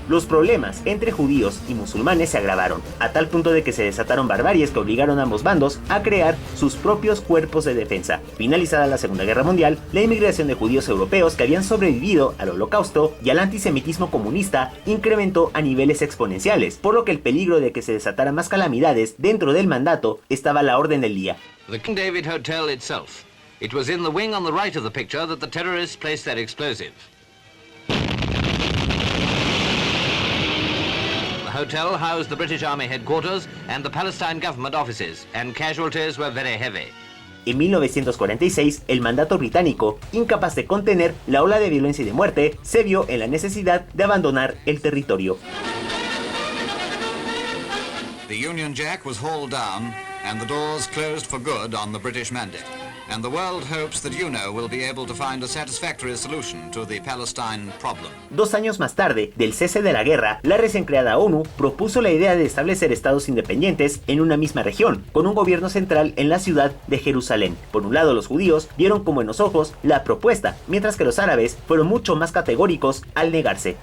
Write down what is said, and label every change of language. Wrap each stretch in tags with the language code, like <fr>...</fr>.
<es>Los problemas entre judíos y musulmanes se agravaron, a tal punto de que se desataron barbaries que obligaron a ambos bandos a crear sus propios cuerpos de defensa. Finalizada la Segunda Guerra Mundial, la inmigración de judíos europeos que habían sobrevivido al Holocausto y al antisemitismo comunista incrementó a niveles exponenciales, por lo que el peligro de que se desataran más calamidades dentro del mandato estaba a la orden del día.</es> <en>The King David Hotel itself. It was in the wing on the right of the picture that the terrorists placed their explosive. The hotel housed the British Army headquarters and the Palestine government offices, and casualties were very heavy.</en> <es>En 1946, el mandato británico, incapaz de contener la ola de violencia y de muerte, se vio en la necesidad de abandonar el territorio.</es> <en>The Union Jack was hauled down and the doors closed for good on the British mandate. And the world hopes that UNO will be able to find a satisfactory solution to the Palestine problem.</en> <es>2 años más tarde del cese de la guerra, la recién creada ONU propuso la idea de establecer estados independientes en una misma región, con un gobierno central en la ciudad de Jerusalén. Por un lado, los judíos vieron con buenos ojos la propuesta, mientras que los árabes fueron mucho más categóricos al negarse.</es>